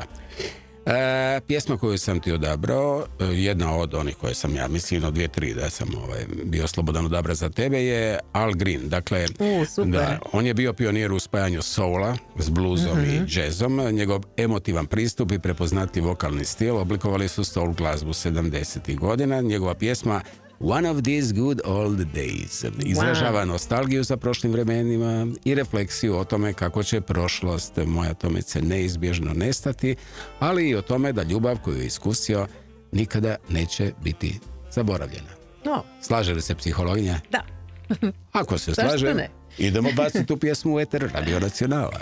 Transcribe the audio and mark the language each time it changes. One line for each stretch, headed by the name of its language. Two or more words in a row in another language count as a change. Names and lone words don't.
Croatian: Pjesma koju sam ti odabrao, jedna od onih koje sam ja mislim od 2-3 da sam bio slobodan odabra za tebe, je Al Green. Dakle, super. On je bio pionir u spajanju soula s bluesom i jazzom. Njegov emotivan pristup i prepoznatljiv vokalni stil oblikovali su soul glazbu 70. godina. Njegova pjesma One of these good old days izražava nostalgiju za prošlim vremenima i refleksiju o tome kako će prošlost moja Tomice neizbježno nestati, ali i o tome da ljubav koju je iskusio nikada neće biti zaboravljena. Slaže li se psihologija? Da. Ako se slaže, idemo baciti tu pjesmu u eter Radio Nacionala.